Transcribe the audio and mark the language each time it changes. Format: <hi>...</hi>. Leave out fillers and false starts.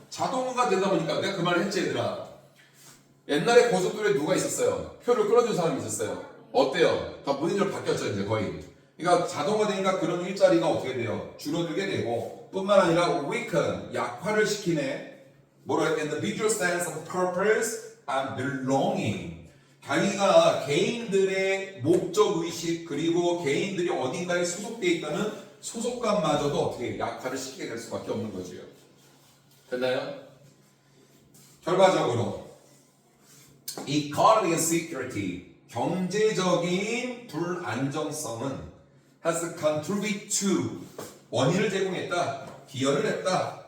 <ko>자동화가 되다 보니까 내가 그 말을 했지 얘들아. 옛날에 고속도로에 누가 있었어요? 표를 끌어준 사람이 있었어요. 어때요? 다 무인으로 바뀌었죠 이제 거의. 그러니까 자동화되니까 그런 일자리가 어떻게 돼요? 줄어들게 되고 뿐만 아니라 weaken, 약화를 시키네. 뭐라 했는데</ko> <en>individual sense of purpose and belonging.</en> <ko>자기가 개인들의 목적 의식 그리고 개인들이 어딘가에 소속되어 있다는 소속감마저도 어떻게 약화를 시키게 될 수밖에 없는 거지요. 됐나요? 결과적으로</ko> <en>economic insecurity,</en> <ko>경제적인 불안정성은</ko> <en>has contributed to,</en> <ko>원인을 제공했다, 기여를 했다.</ko>